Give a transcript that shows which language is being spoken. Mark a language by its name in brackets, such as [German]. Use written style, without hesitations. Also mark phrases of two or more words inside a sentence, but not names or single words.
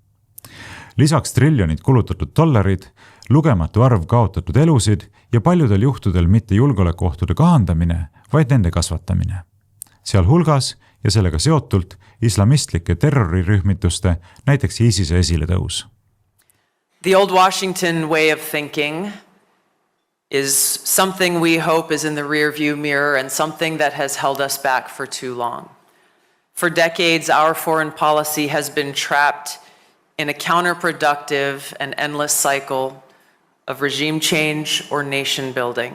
[Estonian] Lisaks triljonid kulutatud dollarid, lugematu arv kaotatud elusid ja paljudel juhtudel mitte julgeolekuohtude kahandamine, vaid nende kasvatamine. Sealhulgas ja sellega seotult islamistlike terrorirühmituste, näiteks ISISe esiletõus. [English] The old Washington way of thinking is something we hope is in the rearview mirror and something that has held us back for too long. For decades, our foreign policy has been trapped in a counterproductive and endless cycle of regime change or nation building.